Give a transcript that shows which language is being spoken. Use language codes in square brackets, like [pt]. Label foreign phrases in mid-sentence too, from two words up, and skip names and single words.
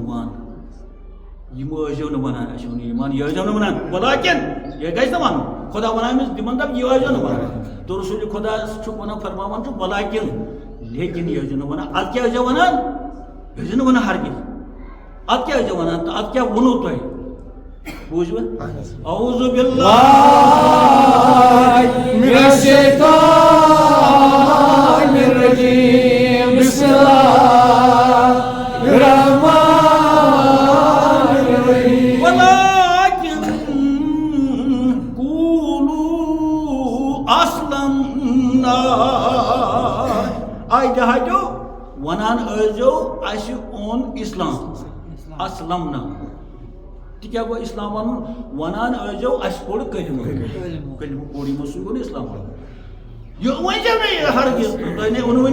[ks] وان یم ٲسۍزیو نہٕ ونان اَسہِ اوٚن ایمان یہِ ٲسۍزیو نہٕ ونان ولاکن یہِ گژھِ نہٕ ونُن خۄدا ونان أمِس تِمن دپ یہِ ٲسۍزیو نہٕ ونان تو رسول خۄدا چھُ ونان فرماوان چھُ ولاکن لیکن یہِ ٲسۍزیو نہٕ ونان اد کیٛاہ ٲسۍزیو ونان یہِ ٲسۍزیو نہٕ ونان ہرگز اد کیٛاہ ٲسۍزیو ونان تہٕ اد کیٛاہ ووٚنوٕ تۄہہِ بوٗزوٕ [ar] اعوذ باللہ من الشیطان الرجیم بسم اللہ الرحمن [ks] آئی دہاتو ونان ٲسۍزیو اَسہِ اوٚن اسلام اسلمنا تہِ کیٛاہ گوٚو اسلام ونُن ونان ٲسۍزیو اَسہِ پوٚر کلمہٕ پوٚر یِمو سۭتۍ گوٚو نہٕ اسلام یہِ ؤنۍزیو نہٕ یہِ ہرگز تۄہہِ ووٚنوٕ